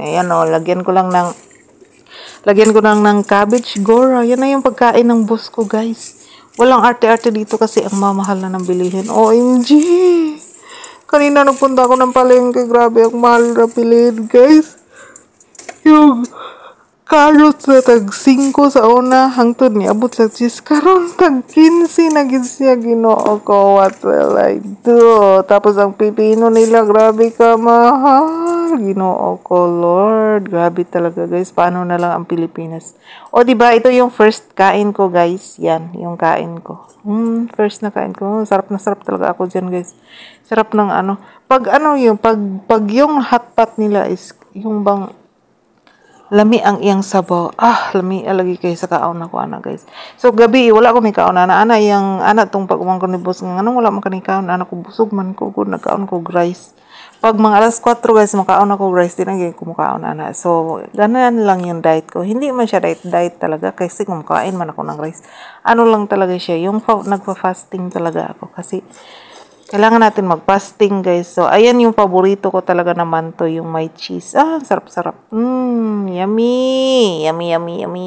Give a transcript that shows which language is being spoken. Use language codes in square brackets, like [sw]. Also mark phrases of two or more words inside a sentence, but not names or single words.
[tl] Ayan lagyan ko lang ng cabbage gora. Yan na yung pagkain ng boss ko guys. Walang arte-arte dito kasi ang mamahal na ng bilihin. OMG! Kanina nagpunta ako ng palengke. Grabe, ang mahal na bilihin, guys. [ceb] Yung carrots na tag 5 sa una, hangtod ni abot sa 10. Karon tag 15 na gid siya, Ginoo ko. [en] What will I do? [tl] Tapos ang pipino nila, grabe ka mahal. [ceb] Ginoo ko, [tl] Lord. Grabe talaga, guys. Paano na lang ang Pilipinas? O, diba, ito yung first kain ko, guys. Yan, yung kain ko. First na kain ko. Sarap na sarap talaga ako dyan, guys. Sarap ng ano. Pag yung hotpot nila is, [ceb] yung bang, lami ang iyang sabaw. Lami lagi kayo sa kaon ako, ana, guys. So, gabi, wala ko may kaon, ana. Tong pag-umang ko ni boss, wala mo kani kaon, ana ko, busog man ko, nagkaon ko, rice. Pag mga alas 4, guys, makaon ako, rice, tinagay ko makaon, ana. [tl] So, ganun lang yung diet ko. Hindi man siya diet talaga, kasi kung makain man ako ng rice. Ano lang talaga siya, yung nagpa-fasting talaga ako, kasi kailangan natin mag-fasting, guys. So, ayan yung paborito ko talaga naman to, yung may cheese. [en] Sarap-sarap. Yummy. Yummy, yummy, yummy.